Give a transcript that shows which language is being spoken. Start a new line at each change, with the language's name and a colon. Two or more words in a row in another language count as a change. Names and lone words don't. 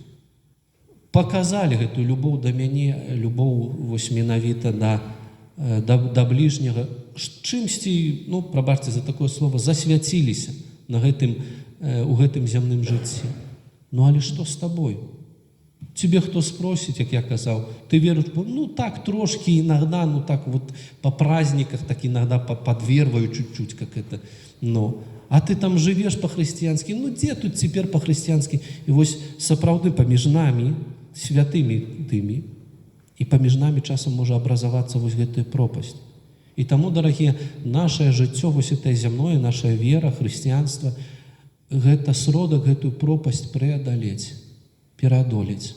Belarusian: показалі гэтую любоў да мяне, любоў вось менавіта да бліжняга, чымсьці, прабачце за такое слово, засвяціліся у гэтым зямным жыцці. Але што з табой?
Russian: Тебе хто спросіць,
Belarusian: як я казаў, ты верыш,
Russian: так трошки иногда, так вот по праздниках, так иногда подверваю чуть-чуть, как это, а ты там живешь по-христиански, где тут теперь по-христиански?
Belarusian: И вось сапраўды паміж намі, святымі тымі, і паміж намі часам можа абразавацца вось гэтая пропасть. І таму, дарагія, нашае жыццё, вось это зямное, наша вера, хрысціянства, гэта сродак гэтую
Russian: пропасть преодолеть,
Belarusian: пераадолець.